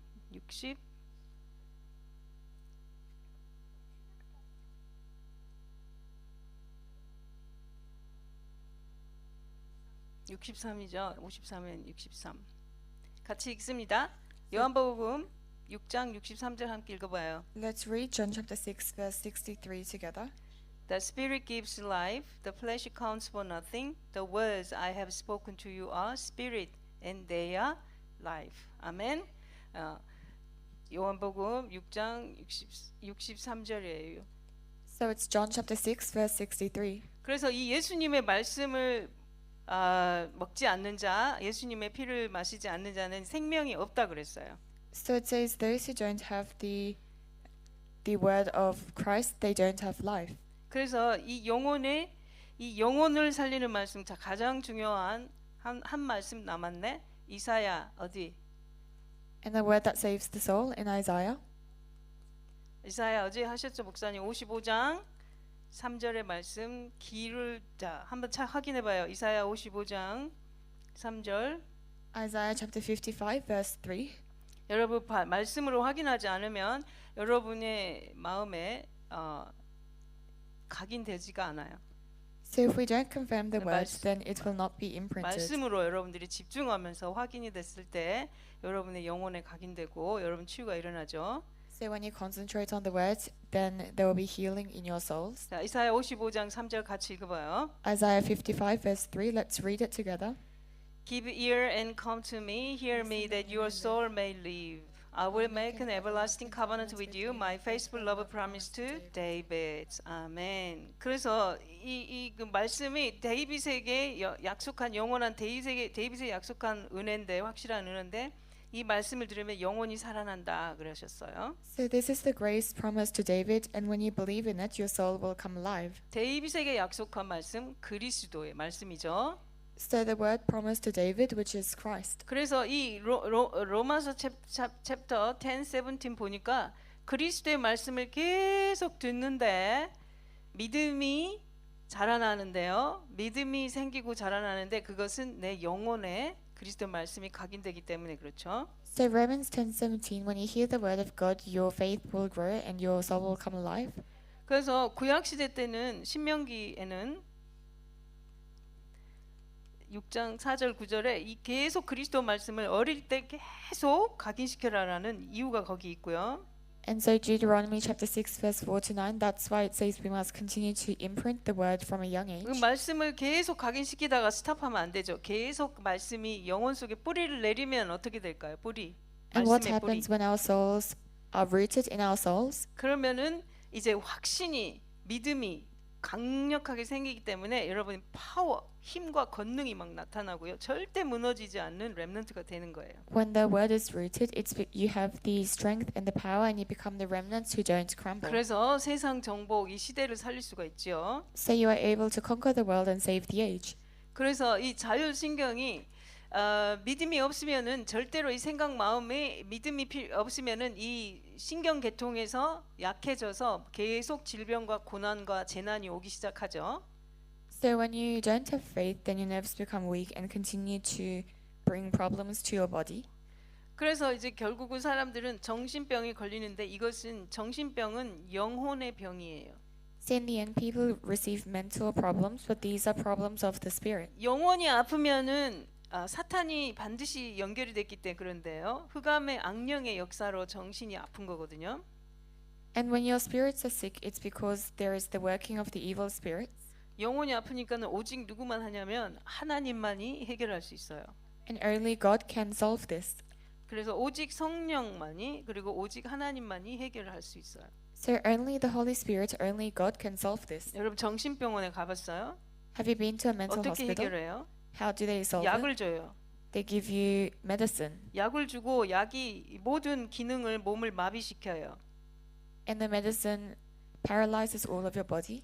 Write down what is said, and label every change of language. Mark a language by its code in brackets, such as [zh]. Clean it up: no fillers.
[ko] 60 63이죠. 53엔 63. 같이 읽습니다. 요한복음 6장 63절 함께 읽어봐요. [en] Let's read John chapter 6 verse 63 together. The Spirit gives life, the flesh counts for nothing. The words I have spoken to you are spirit and they are life. [ko] 아멘. 요한복음 6장 63절이에요. [en] So it's John chapter 6 verse 63. [ko] 그래서 이 예수님의 말씀을 먹지 않는 자, 예수님의 피를 마시지 않는 자는 생명이 없다 그랬어요. [en] So it says those who don't have the word of Christ, they don't have life. [ko] 그래서 이 영혼을 살리는 말씀, 자 가장 중요한 한 말씀 남았네. 이사야 어디? [en] And the word that saves the soul in Isaiah. [ko] 이사야 어제 하셨죠 목사님 55장 3절의 말씀 기를 자 한번 확인해 봐요. 이사야 55장 3절. [en] Isaiah chapter 55 verse 3. [ko] 여러분 말씀으로 확인하지 않으면 여러분의 마음에 각인되지가 않아요. [en] So if we don't confirm the words, then it will not be imprinted. [ko] 말씀으로 여러분들이 집중하면서 확인이 됐을 때 여러분의 영혼에 각인되고 여러분 치유가 일어나죠. [en] So when you concentrate on the words, then there will be healing in your souls. [ko] 자, 이사야 55장 3절 같이 읽어봐요. [en] Isaiah 55 verse 3, let's read it together. Give ear and come to me, hear me, that your soul may live. I will make an everlasting covenant with you, my faithful love promise to David. 아멘. [ko] 그래서 그 말씀이 데이빗에게 약속한 영원한 데이빗에게 약속한 은혜인데, 확실한 은혜인데, 이 말씀을 들으면 영원히 살아난다 그러셨어요. [en] So this is the grace promised to David, and when you believe in it, your soul will come alive. [ko] 데이빗에게 약속한 말씀, 그리스도의 말씀이죠. [en] So the word promised to David, which is Christ. [ko] 그래서 이 로마서 챕터 10, 17 보니까 그리스도의 말씀을 계속 듣는데 믿음이 자라나는데요. 믿음이 생기고 자라나는데 그것은 내 영혼에 그리스도 말씀이 각인되기 때문에 그렇죠. [en] So Romans 10:17, when you hear the word of God, your faith will grow and your soul will come alive. [ko] 그래서 구약 시대 때는 신명기에는 6장 4절 9절에 이 계속 그리스도 말씀을 어릴 때 계속 각인시켜라라는 이유가 거기 있고요. [en] And so Deuteronomy chapter 6 verse 4 to 9, that's why it says we must continue to imprint the word from a young age. [ko] 그 말씀을 계속 각인시키다가 스탑하면 안 되죠. 계속 말씀이 영혼 속에 뿌리를 내리면 어떻게 될까요? 뿌리. [en] And what [ko] 말씀의 뿌리. [en] happens when our souls are rooted in our souls? [ko] 그러면은 이제 확신이 믿음이 강력하게 생기기 때문에 여러분 파워, 힘과 권능이 막 나타나고요. 절대 무너지지 않는 렘넌트가 되는 거예요. [en] When the word is rooted, you have the strength and the power, and you become the remnants who don't crumble. [ko] 그래서 세상 정복 이 시대를 살릴 수가 있죠. [en] So you are able to conquer the world and save the age. [ko] 그래서 이 자율신경이 믿음이 없으면은 절대로 이 생각 마음에 믿음이 없으면은 이 신경 계통에서 약해져서 계속 질병과 고난과 재난이 오기 시작하죠. [en] So when you don't have faith, then your nerves become weak and continue to bring problems to your body. [ko] 그래서 이제 결국은 사람들은 정신병이 걸리는데 이것은 정신병은 영혼의 병이에요. [en] So in the end, people receive mental problems, but these are problems of the spirit. [ko] 영혼이 아프면은 사탄이 반드시 연결이 됐기 때문에 그런데요. 흑암의 악령의 역사로 정신이 아픈 거거든요. [en] And when your spirits are sick, it's because there is the working of the evil spirits. [ko] 영혼이 아프니까는 오직 누구만 하냐면 하나님만이 해결할 수 있어요. [en] And only God can solve this. [ko] 그래서 오직 성령만이 그리고 오직 하나님만이 해결할 수 있어요. [en] So only the Holy Spirit, only God can solve this. [ko] 여러분 정신병원에 가봤어요? [en] Have you been to a mental [ko] 어떻게 [en] hospital? [ko] 해결해요? [en] How do they solve [ko] 약을 [en] it? [ko] 줘요. [en] They give you medicine, [ko] 약을 주고 약이 모든 기능을 몸을 마비시켜요. [en] and the medicine paralyzes all of your body.